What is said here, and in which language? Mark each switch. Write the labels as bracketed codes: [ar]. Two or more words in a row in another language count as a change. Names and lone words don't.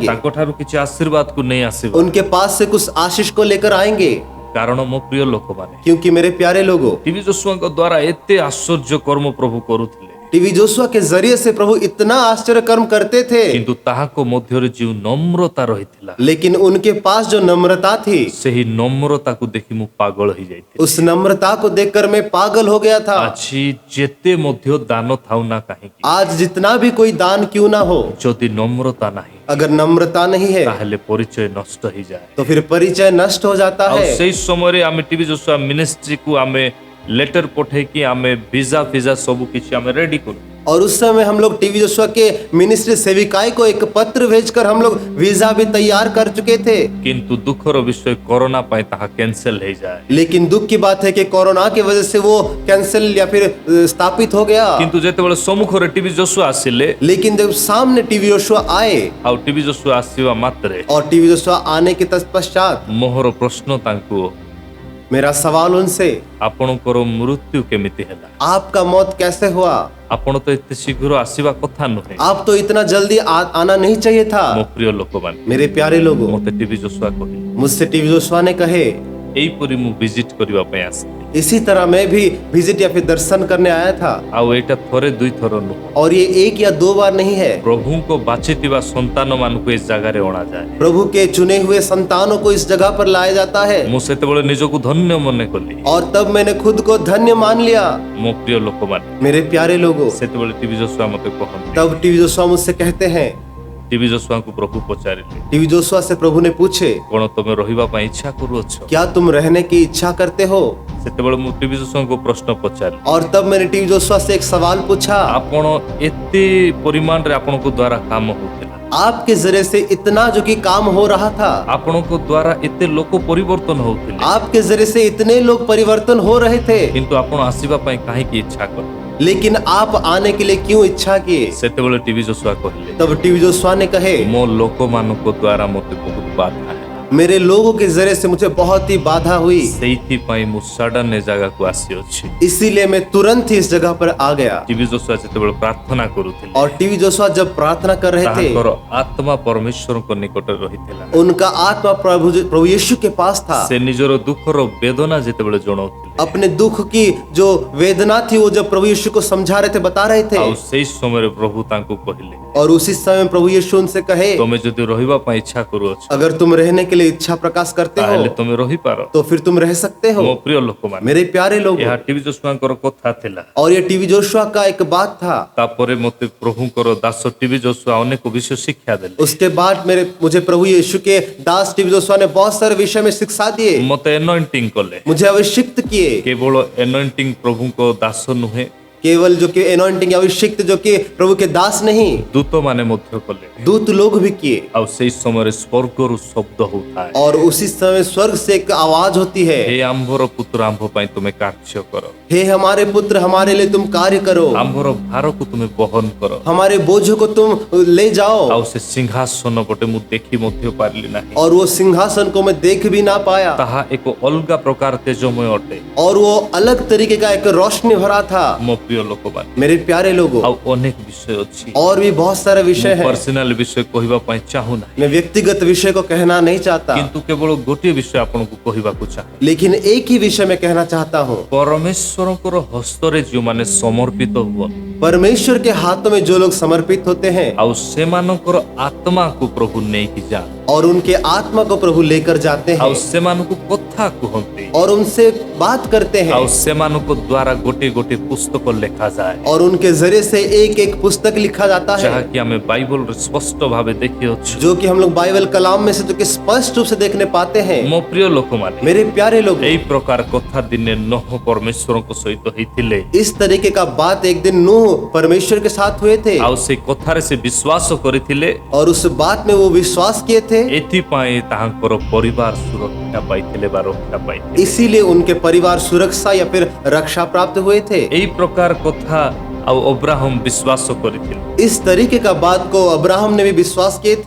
[or] ତାଙ୍କଠାରୁ କିଛି ଆଶୀର୍ବାଦକୁ ନେଇ ଆସିବା। [hi] उनके पास से कुछ आशीष को लेकर आएंगे। [or] କାରଣ ମୋ ପ୍ରିୟ ଲୋକମାନେ, [hi] क्योंकि मेरे प्यारे लोगों, [or] ଟିଭି ଯୋଶୁଆଙ୍କ ଦ୍ୱାରା ଏତେ ଆଶ୍ଚର୍ଯ୍ୟ କର୍ମ ପ୍ରଭୁ କରୁଥିଲେ, [hi] टीवी जोशुआ के जरिए से प्रभु इतना आश्चर्य कर्म करते थे, [or] କିନ୍ତୁ ତାହାଙ୍କ ମଧ୍ୟରେ ଯେଉଁ ନମ୍ରତା ରହିଥିଲା, [hi] लेकिन उनके पास जो नम्रता थी, [or] ସେହି ନମ୍ରତାକୁ ଦେଖି ମୁଁ ପାଗଳ ହେଇଯାଇଥିଲି। [hi] उस नम्रता को देखकर मैं पागल हो गया था। [or] ଆଜି ଯେତେ ମଧ୍ୟ ଦାନ ଥାଉ ନା କାହିଁକି, [hi] आज जितना भी कोई दान क्यों ना हो, [or] ଯଦି ନମ୍ରତା ନାହିଁ, [hi] अगर नम्रता नहीं है [or] ତାହେଲେ ପରିଚୟ ନଷ୍ଟ ହେଇଯାଏ। [hi] तो फिर परिचय नष्ट हो जाता [or] ଆଉ [hi] है। [or] ସେଇ ସମୟରେ ଆମେ ଟିଭି ଯୋଶୁଆ ମିନିଷ୍ଟ୍ରିକୁ ଆମେ ଲେଟର ପଠେଇକି ଆମେ ଭିଜା ଫିଜା ସବୁ କିଛି ଆମେ ରେଡି କରୁ। [hi] और उस समय हम लोग टीवी जोशुआ के मिनिस्ट्री सेविकाई को एक पत्र भेजकर हम लोग वीजा भी तैयार कर चुके थे। [or] କିନ୍ତୁ ଦୁଃଖର ବିଷୟ କରୋନା ପାଇଁ ତାହା କ୍ୟାନସେଲ ହେଇଯାଏ। [hi] लेकिन दुख की बात है कि कोरोना की वजह से वो कैंसिल या फिर स्थापित हो गया। [or] କିନ୍ତୁ ଯେତେବେଳେ ସମ୍ମୁଖରେ ଟିଭି ଯୋଶୁଆ ଆସିଲେ, [hi] लेकिन जब सामने टीवी जोशुआ आए, [or] ଆଉ ଟିଭି ଯୋଶୁଆ ଆସିବା ମାତ୍ରେ [hi] और टीवी जोशुआ आने के तत्पश्चात [or] ମୋର ପ୍ରଶ୍ନ ତାଙ୍କୁ, [hi] मेरा सवाल उनसे, [or] ଆପଣଙ୍କର ମୃତ୍ୟୁ କେମିତି ହେଲା? [hi] आपका मौत कैसे हुआ? [or] ଆପଣ ତ ଏତେ ଶୀଘ୍ର ଆସିବା କଥା ନୁହେଁ। [hi] आप तो इतना जल्दी आना नहीं चाहिए था। [or] ମୋ ପ୍ରିୟ ଲୋକମାନେ, [hi] मेरे प्यारे लोगों, [or] ମୋତେ ଟିଭି ଯୋଶୁଆ କହିଲେ, [hi] मुझसे टीवी जोशुआ ने कहे, [or] ଏଇପରି ମୁଁ ଭିଜିଟ୍ କରିବା ପାଇଁ ଆସିଥିଲି। [hi] इसी तरह मैं भी विजिट या फिर दर्शन करने आया था। [or] ଆଉ ଏଇଟା ଥରେ ଦୁଇ ଥର ନୁହଁ। [hi] और ये एक या दो बार नहीं है। [or] ପ୍ରଭୁଙ୍କ ବାଛିଥିବା ସନ୍ତାନ ମାନଙ୍କୁ ଏ ଜାଗାରେ ଅଣାଯାଏ। [hi] प्रभु के चुने हुए संतानों को इस जगह पर लाया जाता है। [or] ମୁଁ ସେତେବେଳେ ନିଜକୁ ଧନ୍ୟ ମନେ କଲି। [hi] और तब मैंने खुद को धन्य मान लिया। [or] ମୋ ପ୍ରିୟ ଲୋକମାନେ, [hi] मेरे प्यारे लोगों, [or] ସେତେବେଳେ ଟିଭି ଯୋଶୁଆ ମତେ କହନ୍ତି। [hi] तब टीवी जोशुआ मुझसे कहते हैं, [or] ଟିଭି ଯୋଶୁଆଙ୍କୁ ପ୍ରଭୁ ପଚାରିଲେ, [hi] टीवी जोशुआ से प्रभु ने पूछे, [or] କଣ ତମେ ରହିବା ପାଇଁ ଇଚ୍ଛା କରୁଅଛ? [hi] क्या तुम रहने की इच्छा करते हो? [or] ସେତେବେଳେ ମୁଁ ଟିଭି ଯୋଶୁଆଙ୍କୁ ପ୍ରଶ୍ନ ପଚାରିଲି, [hi] और तब मैंने टीवी जोशुआ से एक सवाल पूछा, [or] ଆପଣ ଏତେ ପରିମାଣରେ ଆପଣଙ୍କ ଦ୍ୱାରା କାମ ହଉଥିଲା, [hi] आपके जरिए से इतना जो कि काम हो रहा था, [or] ଆପଣଙ୍କ ଦ୍ୱାରା ଏତେ ଲୋକ ପରିବର୍ତ୍ତନ ହଉଥିଲେ, [hi] आपके जरिए से इतने लोग परिवर्तन हो रहे थे, [or] କିନ୍ତୁ ଆପଣ ଆସିବା ପାଇଁ କାହିଁକି ଇଚ୍ଛା କଲେ? [hi] लेकिन आप आने के लिए क्यों इच्छा किए? [or] ସେତେବେଳେ ଟିଭି ଯୋଶୁଆ କହିଲେ, [hi] तब टीवी जोशुआ ने कहे, [or] ମୋ ଲୋକମାନଙ୍କ ଦ୍ୱାରା ମୋତେ ବହୁତ ବାଧା ହେଲା, [hi] मेरे लोगों के जरिए से मुझे बहुत ही बाधा हुई, [or] ସେଇଥିପାଇଁ ମୁଁ ସଡନ୍ ଏ ଜାଗାକୁ ଆସିଅଛି। [hi] इसीलिए मैं तुरंत ही इस जगह पर आ गया। [or] ଟିଭି ଯୋଶୁଆ ଯେତେବେଳେ ପ୍ରାର୍ଥନା କରୁଥିଲେ, [hi] और टीवी जोशुआ जब प्रार्थना कर रहे थे, [or] ତାଙ୍କର ଆତ୍ମା ପରମେଶ୍ୱରଙ୍କ ନିକଟରେ ରହିଥିଲା। [hi] उनका आत्मा प्रभु यीशु के पास था। [or] ସେ ନିଜର ଦୁଃଖର ବେଦନା ଯେତେବେଳେ ଜଣାଉଥିଲେ, [hi] अपने दुख की जो वेदना थी वो जब प्रभु यीशु को समझा रहे थे, बता रहे थे, [or] ଆଉ ସେଇ ସମୟରେ ପ୍ରଭୁ ତାଙ୍କୁ କହିଲେ, [hi] और उसी समय प्रभु यीशु उनसे कहे, [or] ତମେ ଯଦି ରହିବା ପାଇଁ ଇଚ୍ଛା କରୁଅଛ, [hi] अगर तुम रहने के लिए इच्छा प्रकाश करते [or] ତାହେଲେ [hi] हो [or] ତମେ ରହିପାର। [hi] तो फिर तुम रह सकते [or] ମୋ [hi] हो। [or] ପ୍ରିୟ ଲୋକମାନେ, [hi] मेरे प्यारे लोग, [or] ଏହା ଟିଭି ଯୋଶୁଆଙ୍କର କଥା ଥିଲା। [hi] और ये टीवी जोशुआ का एक बात था। [or] ତାପରେ ମୋତେ ପ୍ରଭୁଙ୍କର ଦାସ ଟିଭି ଯୋଶୁଆ ଅନେକ ବିଷୟ ଶିକ୍ଷା ଦେଲେ। [hi] उसके बाद मुझे प्रभु यीशु के दास टीवी जोशुआ ने बहुत सारे विषय में शिक्षा दिए, [or] ମୋତେ ଏନଏଣ୍ଟିଂ କଲେ। [hi] मुझे अभिषिक्त किए। [or] କେବଳ ଏନଏଣ୍ଟିଂ ପ୍ରଭୁଙ୍କ ଦାସ ନୁହେଁ, [hi] केवल जो कि एनॉइंटिंग अभिषिक्त जो कि प्रभु के दास नहीं, [or] ଦୂତମାନେ ମଧ୍ୟ କଲେ। [hi] दूत लोग भी किए। [or] ଆଉ ସେଇ ସମୟରେ ସ୍ୱର୍ଗରୁ ଶବ୍ଦ ହଉଥାଏ, [hi] और उसी समय स्वर्ग से एक आवाज होती है, [or] ହେ ଆମ୍ଭର ପୁତ୍ର ଆମ୍ଭ ପାଇଁ ତୁମେ କାର୍ଯ୍ୟ କର, [hi] हे हमारे पुत्र हमारे लिए तुम कार्य करो, [or] ଆମ୍ଭର ଭାରକୁ ତୁମେ ବହନ କର। [hi] हमारे बोझों को तुम ले जाओ। [or] ଆଉ ସେ ସିଂହାସନ ପଟେ ମୁଁ ଦେଖି ମଧ୍ୟ ପାରିଲି ନାହିଁ। [hi] और वो सिंहासन को मैं देख भी ना पाया, [or] ତାହା ଏକ ଅଲଗା ପ୍ରକାର ତେଜମୟ ଅଟେ। [hi] और वो अलग तरीके का एक रोशनी भरा था। [or] ମୋ ପ୍ରିୟ ଲୋକମାନେ, [hi] मेरे प्यारे लोगों, [or] ଆଉ ଅନେକ ବିଷୟ ଅଛି। [hi] और भी बहुत सारे विषय है। [or] ପର୍ସନାଲ ବିଷୟ କହିବା ପାଇଁ ଚାହୁଁନାହିଁ, [hi] मैं व्यक्तिगत विषय को कहना नहीं चाहता, [or] କିନ୍ତୁ କେବଳ ଗୋଟିଏ ବିଷୟ ଆପଣଙ୍କୁ କହିବାକୁ ଚାହେଁ। [hi] लेकिन एक ही विषय में कहना चाहता हूँ। [or] ପରମେଶ୍ୱରଙ୍କର ହସ୍ତରେ ଯେଉଁମାନେ ସମର୍ପିତ ହୁଅନ୍ତି, [hi] परमेश्वर के हाथों में जो लोग समर्पित होते हैं, [or] ଆଉ ସେମାନଙ୍କର ଆତ୍ମାକୁ ପ୍ରଭୁ ନେଇକି ଯାଆନ୍ତି, [hi] और उनके आत्मा को प्रभु लेकर जाते [or] ଆଉ [hi] हैं, [or] ସେମାନଙ୍କୁ କଥା କୁହନ୍ତି, [hi] और उनसे बात करते हैं, [or] ଆଉ ସେମାନଙ୍କ ଦ୍ୱାରା ଗୋଟିଏ ଗୋଟିଏ ପୁସ୍ତକ ଲେଖାଯାଏ, [hi] और उनके जरिए से एक एक पुस्तक लिखा जाता है, [or] ଯାହାକି ଆମେ ବାଇବଲରେ ସ୍ପଷ୍ଟ ଭାବେ ଦେଖିଅଛୁ। [hi] जो कि हम लोग बाइबल कलाम में से जो कि स्पष्ट रूप से देखने पाते हैं। [or] ମୋ ପ୍ରିୟ ଲୋକମାନେ, [hi] मेरे प्यारे लोग, [or] ଏଇ ପ୍ରକାର କଥା ଦିନେ ନୋହ ପରମେଶ୍ୱରଙ୍କ ସହିତ ହେଇଥିଲେ, [hi] इस तरीके का बात एक दिन नूह परमेश्वर के साथ हुए थे, [or] ଆଉ ସେ କଥାରେ ସେ ବିଶ୍ୱାସ କରିଥିଲେ। [hi] और उस बात में वो विश्वास किए थे, [or] ଏଥିପାଇଁ ତାଙ୍କର ପରିବାର ସୁରକ୍ଷା ପାଇଥିଲେ ବା ରକ୍ଷା ପାଇଥିଲେ। [hi] इसीलिए उनके परिवार सुरक्षा या फिर रक्षा प्राप्त हुए थे। [or] ଏଇ ପ୍ରକାର କଥା ଆଉ ଅବ୍ରାହମ ବିଶ୍ୱାସ କରିଥିଲେ, [hi] इस तरीके का बात को अब्राहम ने भी विश्वास किए थे,